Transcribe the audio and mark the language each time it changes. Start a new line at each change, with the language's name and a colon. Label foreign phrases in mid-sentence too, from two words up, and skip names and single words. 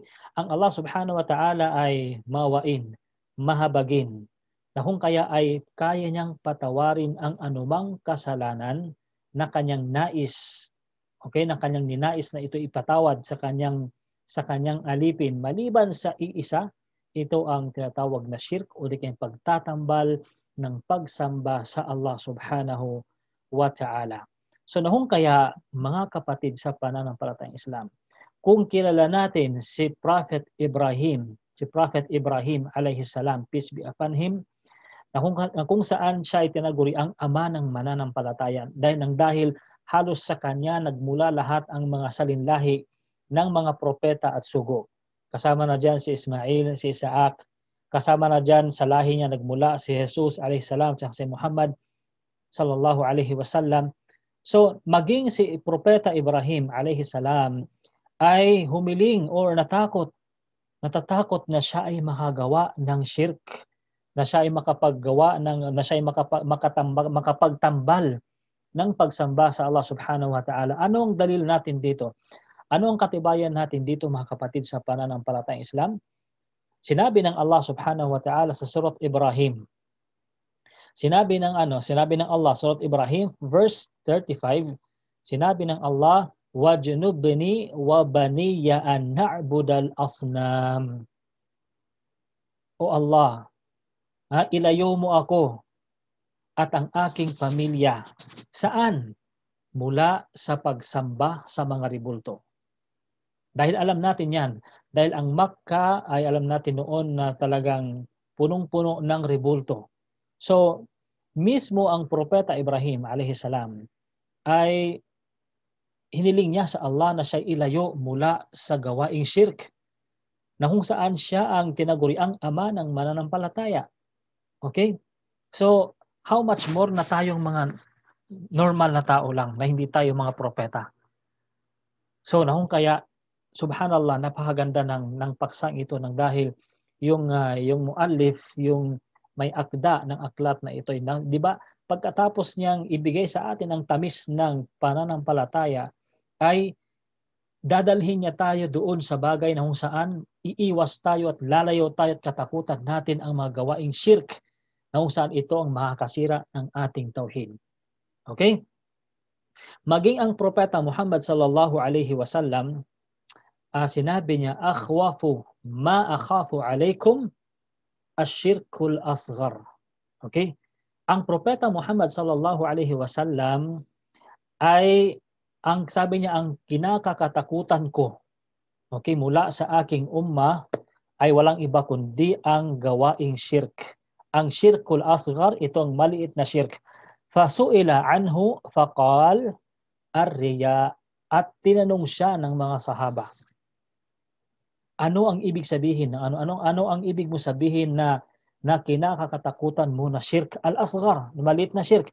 Filipino: Ang
Arabic: الله سبحانه وتعالى
Filipino: ay mawain, mahabagin, na kung kaya ay kaya niyang patawarin ang anumang kasalanan na kanyang nais, okay, na kanyang ninais na ito ipatawad sa kanyang alipin maliban sa iisa. Ito ang tinatawag na shirk o di kayang pagtatambal ng pagsamba sa
Arabic: الله سبحانه وتعالى.
Filipino: So nahong kaya mga kapatid sa pananampalatayang Islam, kung kilala natin si Prophet Ibrahim
Arabic: عليه السلام,
English: peace be upon him,
Filipino: na kung saan siya ay tinaguri ang ama ng mananampalataya dahil halos sa kanya nagmula lahat ang mga salinlahi ng mga propeta at sugo. Kasama na dyan si Ismail, si Isaac, kasama na dyan sa lahi niya nagmula si Jesus
Arabic: عليه السلام
Filipino: at si Muhammad
Arabic: صلى الله عليه وسلم.
Filipino: So maging si propeta Ibrahim
Arabic: عليه السلام
Filipino: ay humiling or natatakot na siya ay makagawa ng shirk, na siya ay makapagtambal ng pagsamba sa
Arabic: الله سبحانه وتعالى.
Filipino: Anong dalil natin dito? Ano ang katibayan natin dito mga kapatid sa pananampalatayang Islam? Sinabi ng
Arabic: الله سبحانه وتعالى
Filipino: sa Surat Ibrahim. Sinabi ng Allah, Surat Ibrahim verse 35, sinabi ng Allah,
Arabic: واجنبني وبني أن نعبد الأصنام.
Filipino: O Allah, Ilayo mo ako at ang aking pamilya. Saan? Mula sa pagsamba sa mga rebulto. Dahil alam natin yan. Dahil ang Makkah ay alam natin noon na talagang punong-puno ng rebulto. So, mismo ang propeta Ibrahim
Arabic: عليه السلام
Filipino: ay hiniling niya sa Allah na siya ilayo mula sa gawaing shirk, na kung saan siya ang tinaguriang ama ng mananampalataya. Okay? So,
English: how much more
Filipino: na tayong mga normal na tao lang, na hindi tayo mga propeta. So, na kung kaya, subhanallah, napakaganda ng paksang ito ng dahil yung muallif, yung may akda ng aklat na ito, di ba? Pagkatapos niyang ibigay sa atin ang tamis ng pananampalataya, ay dadalhin niya tayo doon sa bagay na kung saan iiwas tayo at lalayo tayo at katakutan natin ang mga gawaing shirk, na kung saan ito ang makakasira ng ating tauhid. Okay? Maging ang propeta Muhammad
Arabic: صلى الله عليه وسلم,
Filipino: sinabi niya,
Arabic: أخوف ما أخاف عليكم الشرك الأصغر.
Filipino: Okay? Ang propeta Muhammad
Arabic: صلى الله عليه وسلم
Filipino: ay ang sabi niya, ang kinakakatakutan ko, okay, mula sa aking ummah ay walang iba kundi ang gawaing shirk. Ang
Arabic: الشرك الأصغر,
Filipino: itong maliit na shirk.
Arabic: فسئل عنه فقال الرياء,
Filipino: at tinanong siya ng mga sahaba, ano ang ibig sabihin ng ano ang ibig mo sabihin na kinakakatakutan mo na
Arabic: الشرك الأصغر,
Filipino: maliit na shirk?